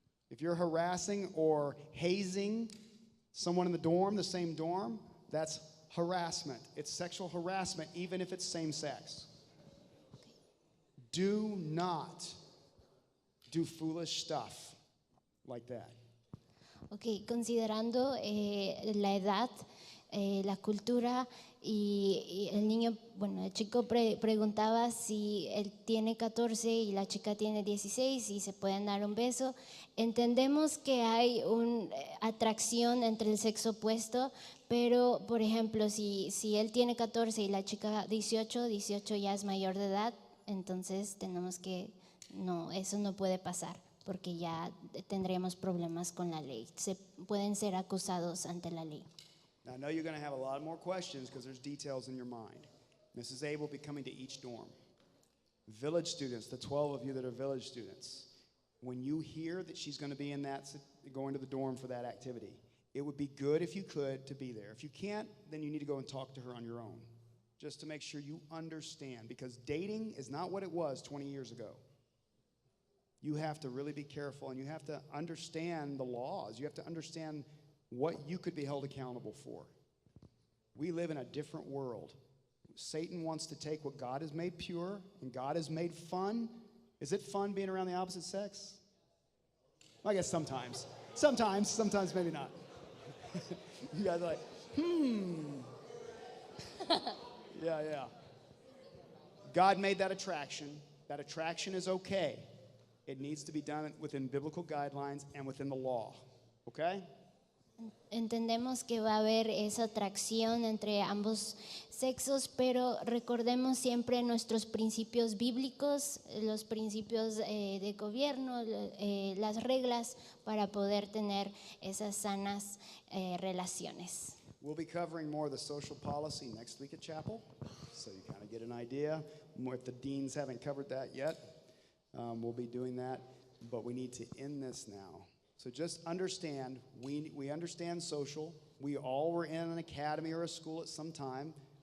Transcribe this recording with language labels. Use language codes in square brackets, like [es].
[en] If you're harassing or hazing someone in the same dorm, that's harassment. It's sexual harassment, even if it's same sex. Do not do foolish stuff like that. [es] Ok, considerando la edad, la cultura y el niño, el chico preguntaba si él tiene 14 y la chica tiene 16 y se pueden dar un beso. Entendemos que hay una atracción entre el sexo opuesto, pero por ejemplo, si él tiene 14 y la chica 18 ya es mayor de edad, entonces tenemos que, no, eso no puede pasar, porque ya tendríamos problemas con la ley. Pueden ser acusados ante la ley. [en] Now, I know you're going to have a lot more questions because there's details in your mind. Mrs. A will be coming to each dorm. Village students, the 12 of you that are village students, when you hear that she's going to be going to the dorm for that activity, it would be good if you could to be there. If you can't, then you need to go and talk to her on your own, just to make sure you understand, because dating is not what it was 20 years ago. You have to really be careful, and you have to understand the laws. You have to understand what you could be held accountable for. We live in a different world. Satan wants to take what God has made pure and God has made fun. Is it fun being around the opposite sex? I guess sometimes. Sometimes maybe not. You guys are like, Yeah. God made that attraction. That attraction is okay. It needs to be done within biblical guidelines and within the law. Okay? [es] Entendemos que va a haber esa atracción entre ambos sexos, pero recordemos siempre nuestros principios bíblicos, los principios de gobierno, las reglas para poder tener esas sanas relaciones. [en] We'll be covering more of the social policy next week at chapel, so you kind of get an idea. More if the deans haven't covered that yet, we'll be doing that, but we need to end this now. So just understand, we understand social. We all were in an academy or a school at some time.